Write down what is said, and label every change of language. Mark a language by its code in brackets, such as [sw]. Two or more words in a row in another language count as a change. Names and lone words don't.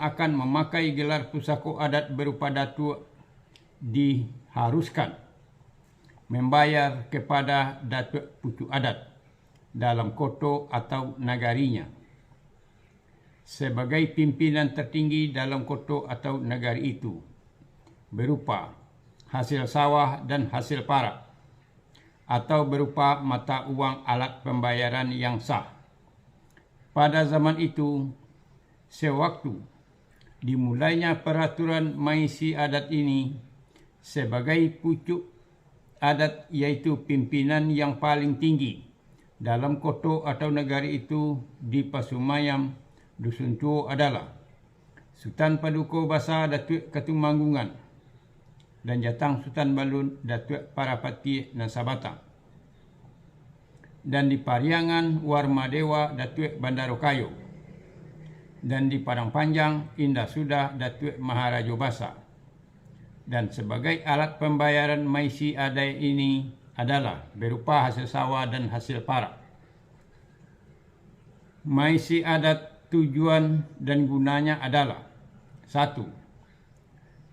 [id] akan memakai gelar pusako adat berupa Datuk diharuskan membayar kepada Datuk Pucuk Adat dalam koto atau nagarinya sebagai pimpinan tertinggi dalam koto atau negari itu berupa hasil sawah dan hasil parak, atau berupa mata uang alat pembayaran yang sah. Pada zaman itu, sewaktu dimulainya peraturan Mai Si Adat ini, sebagai pucuk adat yaitu pimpinan yang paling tinggi dalam koto atau negari itu di Pasumayam, Dusun Tuo adalah Sultan Paduka Basa Datuk Ketumanggungan dan Jatang Sultan Balun Datuk Parapati dan Sabatang, dan di Pariangan Warmadewa Datuk Bandarokayo, dan di Padang Panjang Indah Sudah Datuk Maharaja Basa. Dan sebagai alat pembayaran Mai Si Adai ini adalah berupa hasil sawah dan hasil parak. Mai Si Adat tujuan dan gunanya adalah: 1.